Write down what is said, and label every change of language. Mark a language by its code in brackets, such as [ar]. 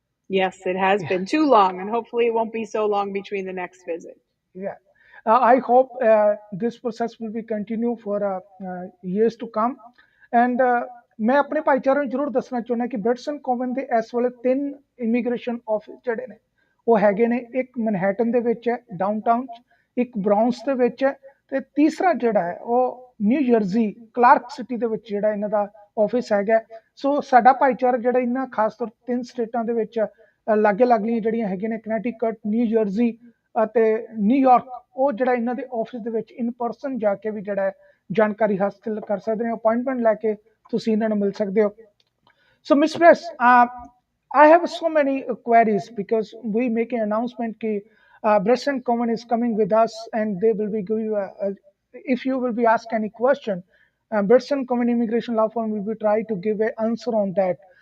[en] Yes, it has been too long, and hopefully it won't be so long between the next visit. Yeah. I hope this process will be continue for years to come. [pa] And ਮੈਂ ਆਪਣੇ ਭਾਈਚਾਰੇ ਨੂੰ ਜ਼ਰੂਰ ਦੱਸਣਾ ਚਾਹੁੰਦਾ ਕਿ ਬ੍ਰਿਟਸ Kevin ਦੇ ਇਸ ਵੇਲੇ 3 ਇਮੀਗ੍ਰੇਸ਼ਨ ਆਫਿਸ ਜਿਹੜੇ ਨੇ ਉਹ ਹੈਗੇ ਨੇ। ਇੱਕ ਮਨਹੈਟਨ ਦੇ ਵਿੱਚ ਹੈ ਡਾਊਨਟਾਊਨ 'ਚ, ਇੱਕ ਬ੍ਰਾਊਨਸ ਦੇ ਵਿੱਚ ਹੈ, ਤੇ ਤੀਸਰਾ ਜਿਹੜਾ ਹੈ ਉਹ ਨਿਊ ਜਰਸੀ ਕਲਾਰਕ ਸਿਟੀ ਦੇ ਵਿੱਚ ਜਿਹੜਾ ਇਹਨਾਂ ਦਾ ਆਫਿਸ ਹੈਗਾ। ਸੋ ਸਾਡਾ ਭਾਈਚਾਰਾ ਜਿਹੜਾ ਇਹਨਾਂ ਖਾਸ ਤੌਰ 3 ਸਟੇਟਾਂ ਦੇ ਵਿੱਚ ਲਾਗੇ ਲਾਗਲੀਆਂ ਜਿਹੜੀਆਂ ਹੈਗੀਆਂ ਨੇ, ਕਨੈਟੀਕਟ, ਨਿਊ ਜਰਸੀ ਅਤੇ ਨਿਊਯਾਰਕ, ਉਹ ਜਿਹੜਾ ਇਹਨਾਂ ਦੇ ਆਫਿਸ ਦੇ ਵਿੱਚ [en] in person [pa] ਜਾ ਕੇ ਵੀ ਜਿਹੜਾ ਜਾਣਕਾਰੀ ਹਾਸਲ ਕਰ ਸਕਦੇ ਨੇ। ਅਪਾਇੰਟਮੈਂਟ ਲੈ ਕੇ ਤੁਸੀਂ ਇਹਨਾਂ ਨੂੰ ਮਿਲ ਸਕਦੇ ਹੋ। [en] So Miss Bretz, I have so many queries because we make an announcement that Bretz Coven is coming with us and they will be giving you, if you will be asked any question, Bretz Coven Immigration Law Firm will be try to give an answer on that.